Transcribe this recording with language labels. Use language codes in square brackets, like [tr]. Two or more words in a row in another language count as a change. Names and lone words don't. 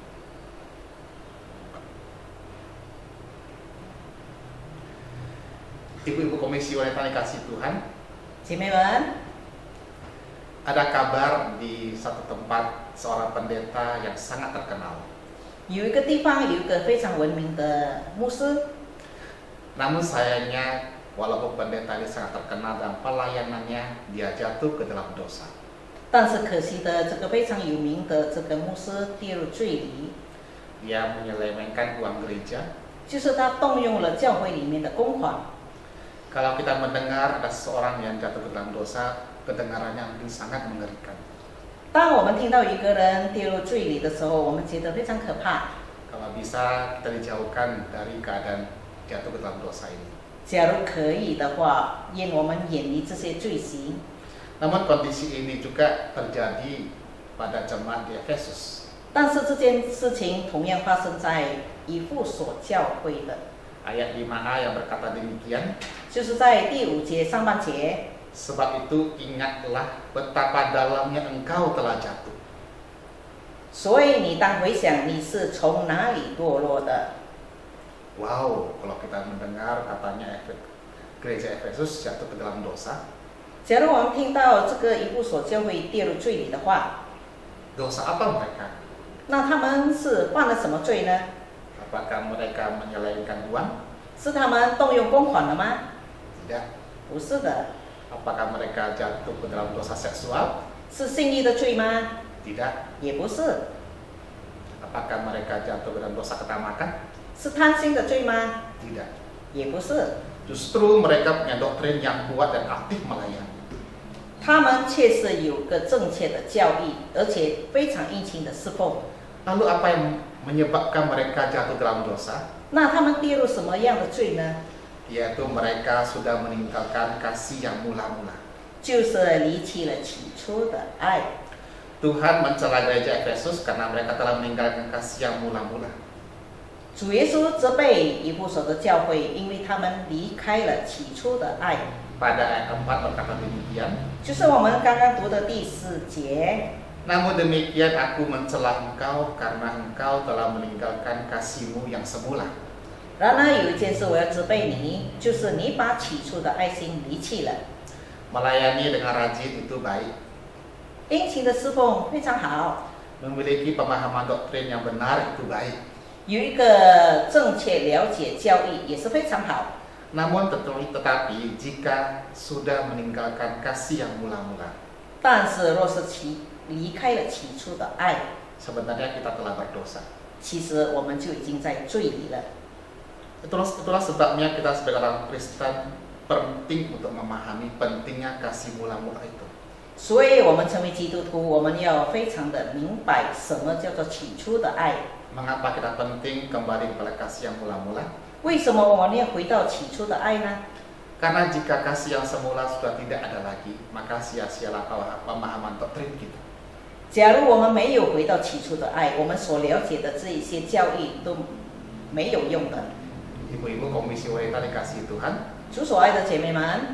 [id] Ibu-ibu komisi wanita dikasih Tuhan, [zh] 姐妹们， [id] ada kabar di satu tempat seorang pendeta yang sangat terkenal. [zh] 有一个地方有一个非常闻名的牧师， [id] Namun sayangnya, walaupun pendeta ini sangat terkenal dan pelayanannya, dia jatuh ke dalam dosa. [zh] 但是可惜的，这个非常有名的这个牧师跌入罪里， [id] Dia menyelewengkan uang gereja. [zh] 就是他动用了教会里面的公款。 [id] Kalau kita mendengar ada seseorang yang jatuh ke dalam dosa, kedengarannya mungkin sangat mengerikan. [zh] 当我们听到一个人跌入罪里的时候，我们觉得非常可怕。 [id] Kalau bisa kita dijauhkan dari keadaan jatuh ke dalam dosa ini. [zh] 假如可以的话，愿我们远离这些罪行。 [id] Namun kondisi ini juga terjadi pada jemaat di Efesus. [zh] 但是这件事情同样发生在以弗所教会的， [id] Ayat 5a yang berkata demikian, [zh] 就是在第5节上半节。 [id] sebab itu ingatlah betapa dalamnya engkau telah jatuh. [zh] 所以你当回想你是从哪里堕落的。 [id] Wow, kalau kita mendengar katanya gereja Efesus jatuh ke dalam dosa. [zh] 假如我们听到这个以弗所教会跌入罪里的话， [id] Dosa apa mereka? [zh] 那他们是犯了什么罪呢？ [id] Apakah mereka menyelewengkan uang? [zh] 是他们动用公款了吗？ [id] Tidak. [zh] 不是的。 [id] Apakah mereka jatuh ke dalam dosa seksual? [zh] 是性欲的罪吗？ [id] Tidak. [zh] 也不是。 [id] Apakah mereka jatuh ke dalam dosa ketamakan? [zh] 是贪心的罪吗？ [id] Tidak. [zh] 也不是。 [id] Justru mereka punya doktrin yang kuat dan aktif melayani. [zh] 他们确实有个正确的教义，而且非常殷勤的侍奉。 [id] Lalu apa yang menyebabkan mereka jatuh dalam dosa? [zh] 那他们跌入什么样的罪呢？ [id] Yaitu mereka sudah meninggalkan kasih yang mula-mula. [zh] 就是离弃了起初的爱。 [id] Tuhan mencela gereja Efesus karena mereka telah meninggalkan kasih yang mula-mula. [zh] 主耶稣责备以弗所的教会，因为他们离开了起初的爱。 [id] Pada ayat 4 berkata demikian. [zh] 就是我们刚刚读的第4节。 [id] Namun demikian aku mencela engkau karena engkau telah meninggalkan kasihmu yang semula. [zh] 然而有一件事我要责备你，就是你把起初的爱心离弃了。 [id] Melayani dengan rajin itu baik. [zh] 殷勤的侍奉非常好， [id] Memiliki pemahaman doktrin yang benar itu baik. [zh] 有一个正确了解教义也是非常好。 [id] Namun tetapi jika sudah meninggalkan kasih yang mula-mula, [zh] 但是若是离开了起初的爱， [id] sebenarnya kita telah berdosa. [zh] 其实我们就已经在罪里了。 [id] Itulah sebabnya kita sebagai orang Kristen penting untuk memahami pentingnya kasih mula-mula itu. [zh] 所以，我们成为基督徒，我们要非常的明白什么叫做起初的爱。 [id] Mengapa kita penting kembali kepada kasih yang mula-mula? [zh] 为什么我们要回到起初的爱呢？ [id] Karena jika kasih yang semula sudah tidak ada lagi, maka sia-sialah pemahaman doktrin kita. [zh] 假如我们没有回到起初的爱，我们所了解的这一些教义都没有用的。 [id] Ibu-ibu komisi wanita dikasihi Tuhan, [zh] 主所爱的姐妹们，